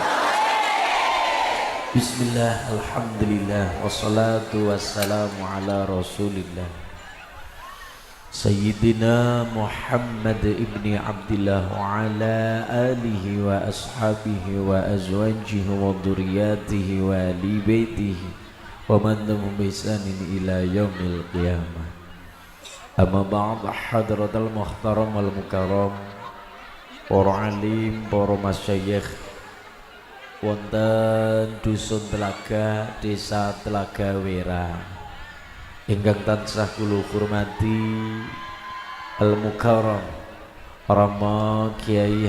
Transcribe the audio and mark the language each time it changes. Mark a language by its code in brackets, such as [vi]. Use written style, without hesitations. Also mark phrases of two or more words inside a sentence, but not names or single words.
[ar] بسم الله، الحمد لله، والصلاة والسلام على رسول الله سيدنا محمد بن عبد الله وعلى آله وأصحابه وأزواجه وذرياته وآل بيته ومن تبعهم بإحسان إلى يوم القيامة. أما بعد، حضرة المحترم والمكرم, [jv] para alim, para masyayikh wonten dusun Telaga, desa Telaga Wera ingkang tansah kula hormati Al Mukarram Rama Kiai